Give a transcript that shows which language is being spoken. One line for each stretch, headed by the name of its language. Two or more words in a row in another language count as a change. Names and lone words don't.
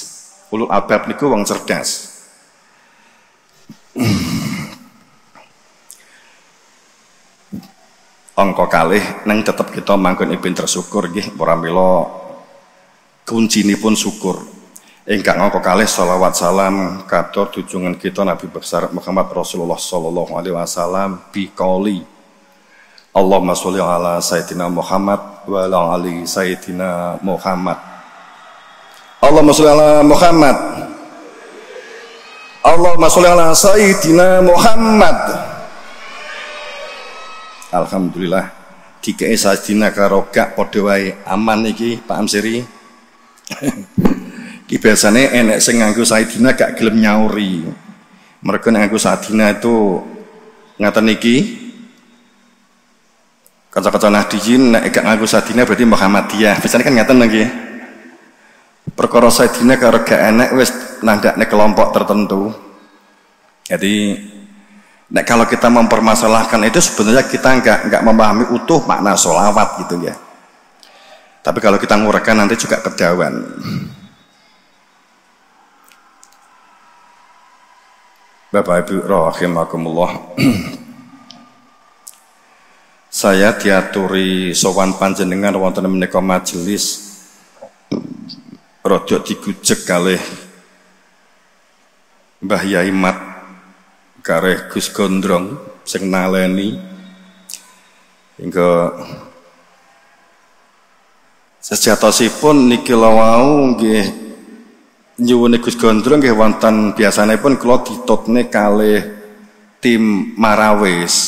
Arabic: أولو الألباب
Javanese: niku wong cerdas. Angka kalih nang tetep kita manggon pinter syukur nggih para mila kuncinipun syukur. Ingkang angka kalih selawat salam katur junjungan kita Nabi besar Muhammad Rasulullah
Arabic: صلى الله عليه وسلم بقول اللهم صل على سيدنا محمد وعلى آل سيدنا محمد. اللهم صل على محمد. اللهم صل على سيدنا محمد.
Javanese: Alhamdulillah dikei sayyidina karo gak padha wae aman iki Pak Amsiri. Ki biasane enek sing nganggo sayyidina gak gelem nyauri. Mergo nek nganggo sayyidina itu ngaten iki kaca-kaca nahdiyin nek gak nganggo sayyidina berarti Muhammadiyah. Biasane kan ngaten nggih. Perkara sayyidina karo gak enek wis nandakne kelompok tertentu.
Indonesian: Jadi nek kalau kita mempermasalahkan itu sebenarnya kita nggak memahami utuh makna sholawat gitu ya. Tapi kalau kita nguraikan nanti juga ketahuan.
Javanese: Bapak Ibu rahimakumullah. Saya diaturi sowan panjenengan wonten menika majelis rada digujeg kalih Mbah Yai Mat kareh Gus Gondrong sing naleni hingga sejatosipun niki lawau nggih nyuwun Gus Gondrong nggih wonten biasanipun kula ditutne kalih tim Marawis.